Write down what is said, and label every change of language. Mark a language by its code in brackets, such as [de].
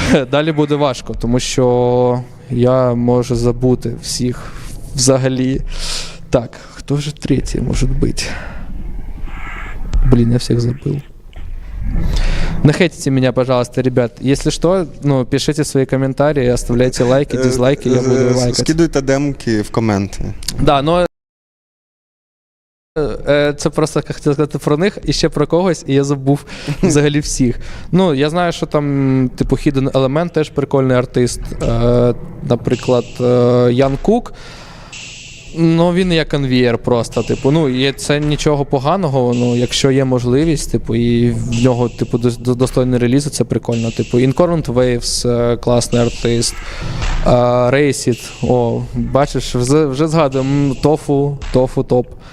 [uk] Далі буде важко, тому що я можу забути всіх взагалі. Так, хто же третій може бути? [ru] Блин, я всех забыл. Не хейтите меня, пожалуйста, ребят. Если что, ну, пишите свои комментарии, оставляйте лайки, дизлайки, я буду лайкать. [uk] Скидуйте демки в коменти. Да, но це просто хотів сказати про них і ще про когось, і я забув взагалі всіх. Ну, я знаю, що там, типу, Hidden Element теж прикольний артист. Наприклад, Ян Кук. Ну, він як конвієр просто, типу, ну, і це нічого поганого, ну, якщо є можливість, типу, і в нього, типу, достойний реліз, це прикольно, типу, Incurrent Waves, класний артист, Racit, о, бачиш, вже згадуємо, Тофу топ.